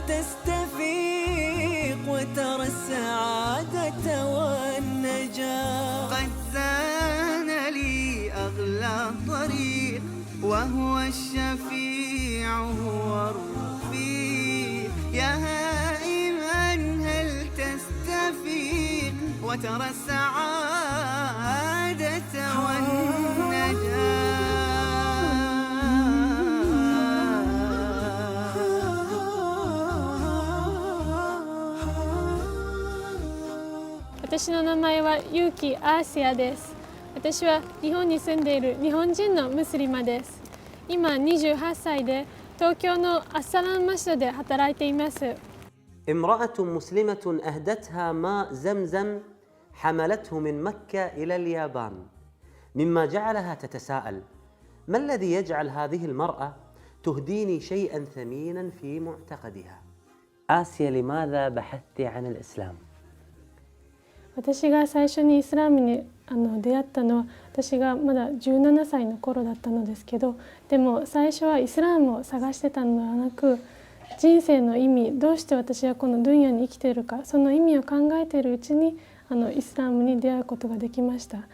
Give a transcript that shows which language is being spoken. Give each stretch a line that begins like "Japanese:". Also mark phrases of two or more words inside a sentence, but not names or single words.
Arabic: تستفيق وترى السعادة والنجاة قد زان لي أغلى طريق وهو الشفيع هو الرفيق يا هائما هل تستفيق وترى السعادة والنجاة.
Japanese: 私の名前はユウキ・アーシアです。私は日本に住んでいる日本人のムスリマです。今28歳で東京のアッサランマシドで働いています。
Arabic: امرأة مسلمة أهدتها ماء زمزم حملته من مكة إلى اليابان مما جعلها تتساءل ما الذي يجعل هذه المرأة تهديني شيئا ثمينا في معتقدها؟ آسيا لماذا بحثت عن الإسلام؟
Japanese: 私が最初にイスラムに出会ったのは私がまだ17歳の頃だったのですけど、でも最初はイスラムを探してたのではなく、人生の意味、どうして私はこのドゥンヤに生きているか、その意味を考えているうちにイスラムに出会うことができました。